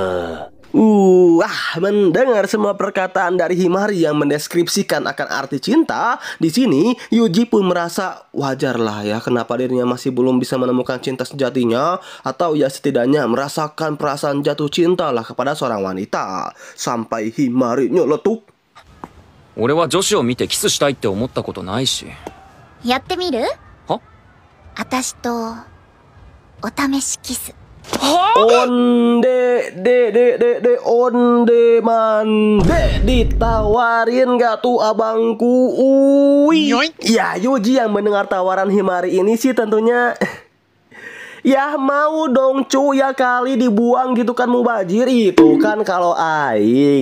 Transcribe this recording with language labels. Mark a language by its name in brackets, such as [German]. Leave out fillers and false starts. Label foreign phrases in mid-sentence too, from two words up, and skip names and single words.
[Indonesian] Mendengar semua perkataan dari Himari yang mendeskripsikan akan arti cinta, di sini Yuji pun merasa wajarlah ya kenapa dirinya masih belum bisa menemukan cinta sejatinya, atau ya setidaknya merasakan perasaan jatuh cinta lah kepada seorang wanita. Sampai Himari nyeletuk, [Japanese] 俺は女子を見てキスしたいって思ったことないし。やってみる？は？私とお試しキス。 [Minangkabau] onde mande [Indonesian] ditawarin gak tuh abangku? Ya Yuji yang mendengar tawaran Himari ini sih tentunya ya mau dong cu, ya kali dibuang gitu kan mubajir itu kan kalau aing.